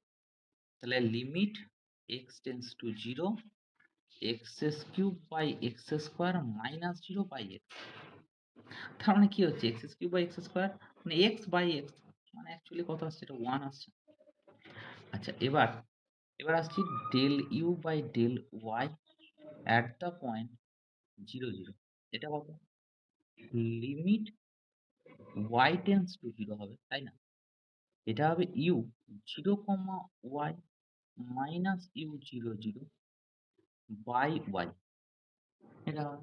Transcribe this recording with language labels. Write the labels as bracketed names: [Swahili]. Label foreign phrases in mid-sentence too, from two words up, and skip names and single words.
[English] তাহলে limit x tends to 0 x³ by x² minus 0 by x. [Bangla] তার মানে কি হচ্ছে [English] x³ by x² [Bangla] মানে [English] x by x [Bangla] মানে অ্যাকচুয়ালি কত আসছে? এটা 1 আসছে। আচ্ছা এবার আসছি [English] del u by del y at the point 0, 0 [Bangla] এটা কত? [English] limit y tends to 0 [Bangla] হবে, তাই না? এটা হবে [English] u 0, y minus u 0, 0 by y [Bangla] এটা হবে।